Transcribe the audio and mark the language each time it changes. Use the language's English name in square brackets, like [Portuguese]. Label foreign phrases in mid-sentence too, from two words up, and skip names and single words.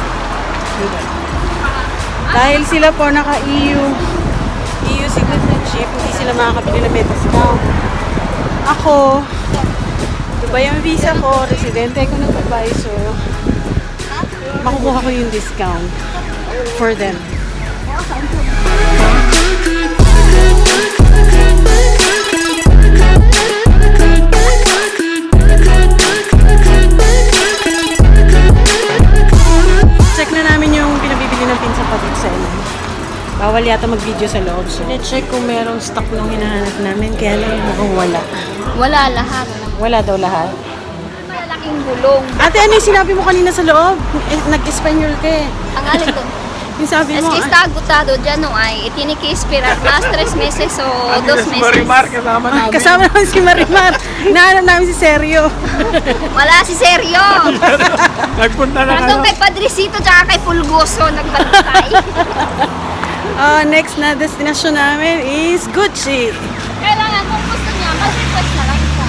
[Filipino] Dahil sila po naka-EU citizenship, hindi sila makakabili ng may discount. Ako, Dubai ang visa ko, residente ko ng Dubai, so makukuha ko yung [English] discount for them. [Filipino] Check na namin yung pinabibili ng pinsan ko dito sa LA. Bawal yata mag-video sa loob. So, check kung merong stock nung hinahanap namin. Kaya lang mukhang wala. Wala lahat. Wala daw lahat. Malalaking gulong. Ate, ano yung sinabi mo kanina sa loob? Nag-Espanyol ka eh. Ang alin doon. Yung sabi [Spanish] Es [Filipino] mo, [Spanish] que está agotado, ya no hay. Tiene que esperar más 3 meses o 2 meses. [Filipino] Marimar, kasama namin. kasama naman si Marimar. Hinahanap namin si Sergio. Wala si Sergio. Nagpunta na Nandun kay Padrecito tsaka kay Pulgoso nagbantay. Next na destination namin is Gucci. Kailangan kung gusto niya, mag-request na lang siya.